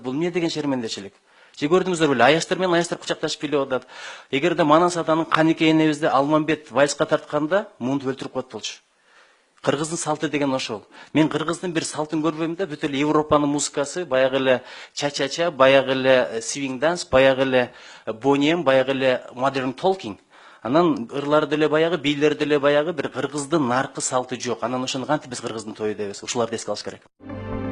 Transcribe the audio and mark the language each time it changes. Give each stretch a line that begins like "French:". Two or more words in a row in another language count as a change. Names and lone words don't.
Kyrgyz: Бул эмне деген шермендечилик? Же көрдүңүздөр беле, аяштар менен аяштар кучакташып бийлеп атат. Эгерде Манас атанын Канике энебизде Алмамбет вальска тартканда муну өлтүрүп коет болчу. Кыргыздын салты деген ошол. Мен кыргыздын бир салтын көрбөйм да, бүт эле Европанын музыкасы, баягы эле чачача, баягы эле
English: swing dance,
Kyrgyz: баягы эле бонем, баягы эле modern talking. Анан ырлары деле баягы, бийлери деле баягы, бир кыргыздын наркы салты жок. Анан ошону кантип биз кыргыздын тою дейбиз? Ушуларды эске алыш керек.